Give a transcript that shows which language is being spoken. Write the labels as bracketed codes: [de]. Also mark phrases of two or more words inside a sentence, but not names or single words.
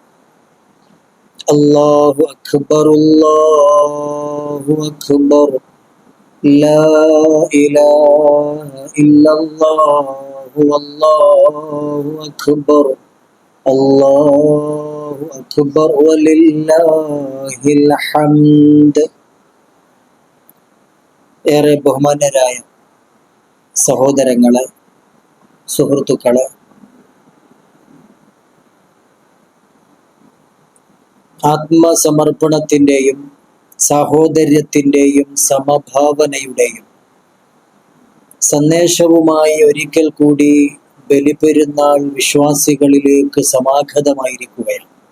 [ar] الله أكبر الله أكبر، لا إله إلا الله والله أكبر، الله أكبر ولله الحمد. [ml] ഏറെ ബഹുമാന്യരായ സഹോദരങ്ങളെ, സുഹൃത്തുക്കളെ, ആത്മസമർപ്പണത്തിൻ്റെയും സാഹോദര്യത്തിൻ്റെയും സമഭാവനയുടെയും സന്ദേശവുമായി ഒരിക്കൽ കൂടി ബലിപെരുന്നാൾ വിശ്വാസികളിലേക്ക് സമാഗതമായിരിക്കുകയാണ്.